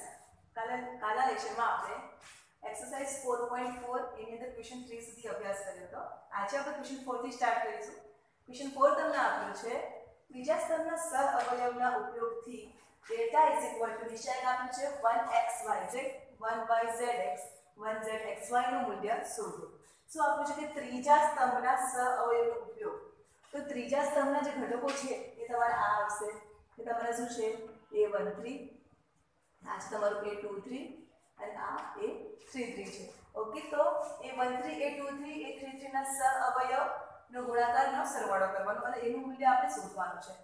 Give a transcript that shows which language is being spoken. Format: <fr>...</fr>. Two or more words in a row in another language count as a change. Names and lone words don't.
<gu>કાલના લેક્ચરમાં આપણે એક્સરસાઇઝ 4.4 એની અંદર ક્વેશ્ચન 3 સુધી અભ્યાસ કર્યો હતો. આજે આપણે ક્વેશ્ચન 4 થી સ્ટાર્ટ કરીશું. ક્વેશ્ચન 4 તમને આપ્યું છે ત્રીજા સ્તરના સહઅવયવના ઉપયોગથી</gu> <en>delta is equal to</en> <gu>નિશ્ચયક આપ્યું છે 1xyz 1yzx 1zxy નું મૂલ્ય શોધો. શું આપ્યું છે કે ત્રીજા સ્તંભના સહઅવયવનો ઉપયોગ. તો ત્રીજા સ્તંભના જે ઘટકો છે એ તમારા આ આવશે કે તમારા શું છે a13 આ છે તમારું a23 અને આ a33 છે. ઓકે, તો a13 a23 a33 ના સહઅવયવનો ગુણાકારનો સરવાળો કરવાનો અને એનું મૂલ્ય આપણે શોધવાનું છે.</gu>